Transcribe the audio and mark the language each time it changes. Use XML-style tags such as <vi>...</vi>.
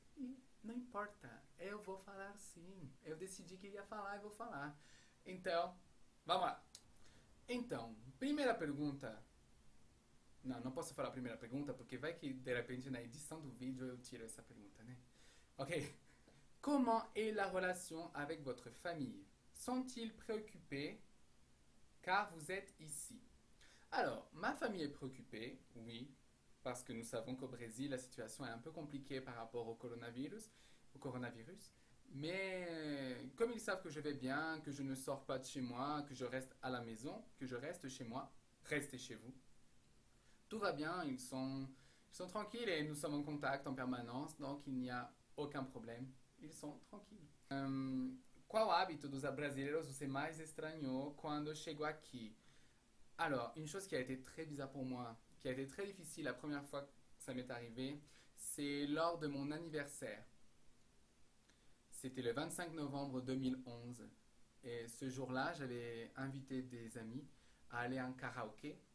<pt>E não importa, eu vou falar sim. Eu decidi que ia falar e vou falar. Então, vamos lá. Então, primeira pergunta. Não, não posso falar a primeira pergunta porque vai que de repente na edição do vídeo eu tiro essa pergunta, né? Ok.</pt> <fr>Comment est la relation avec votre famille? Sont-ils préoccupés car vous êtes ici? Alors, ma famille est préoccupée, oui, parce que nous savons qu'au Brésil, la situation est un peu compliquée par rapport au coronavirus. Mais comme ils savent que je vais bien, que je ne sors pas de chez moi, que je reste à la maison, que je reste chez moi, restez chez vous. Tout va bien, ils sont tranquilles et nous sommes en contact en permanence, donc il n'y a aucun problème. Ils sont tranquilles.</fr> <pt>Qual hábito dos brasileiros você mais estranhou quando chegou aqui?</pt> <fr>Alors, une chose qui a été très bizarre pour moi, qui a été très difficile la première fois que ça m'est arrivé, c'est lors de mon anniversaire. C'était le 25 novembre 2011. Et ce jour-là, j'avais invité des amis à aller en karaoké.</fr>